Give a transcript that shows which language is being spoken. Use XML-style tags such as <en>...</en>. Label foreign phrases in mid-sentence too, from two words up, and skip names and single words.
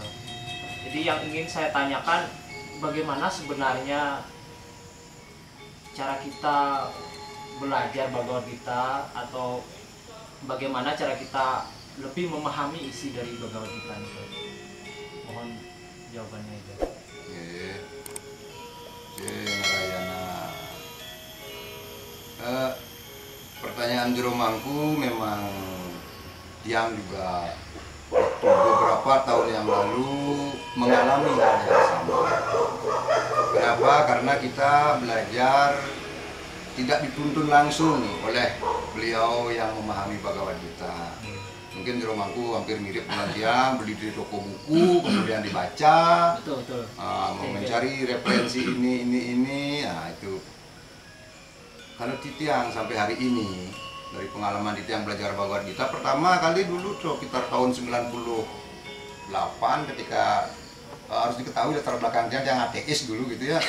<id>Jadi yang ingin saya tanyakan, bagaimana sebenarnya cara kita belajar Bhagavad Gita, atau bagaimana cara kita lebih memahami isi dari Bhagavad Gita itu? Mohon jawabannya itu. Narayana. Pertanyaan jero mangku memang tiang juga beberapa tahun yang lalu mengalami hal yang sama. Kenapa? Karena kita belajar tidak dituntun langsung oleh beliau yang memahami Bhagavad Gita. Mungkin jero mangku hampir mirip dengan tiang, beli di toko buku, kemudian dibaca, Betul. mencari referensi ini, nah itu. Kalau Titiang sampai hari ini, dari pengalaman Titiang belajar Bhagavad Gita, pertama kali dulu sekitar tahun 98, ketika harus diketahui latar belakangnya yang ateis dulu gitu ya.</id>